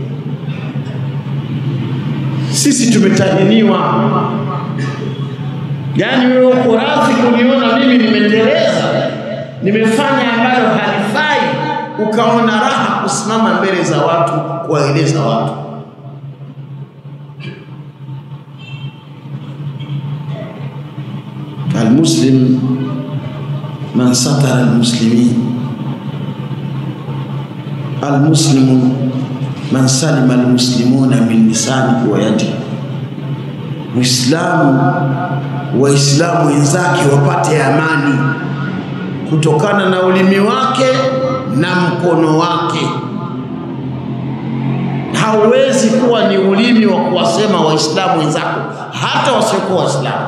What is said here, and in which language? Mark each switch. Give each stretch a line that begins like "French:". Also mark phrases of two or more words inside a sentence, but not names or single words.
Swahili: Sisi tumetahiniwa. Yaani wewe uko radhi kuniona mimi nimeteleza, nimefanya ambayo halifai, ukaona raha kusimama mbele za watu kuwaeleza watu.
Arabic: المسلم من ستر المسلمين. المسلم من سلم المسلمون من لسانه ويده.
Swahili: Muislamu, waislamu wenzake wapate amani kutokana na ulimi wake na mkono wake. Hauwezi kuwa ni ulimi wa kuwasema waislamu wenzako hata wasiokuwa waislamu.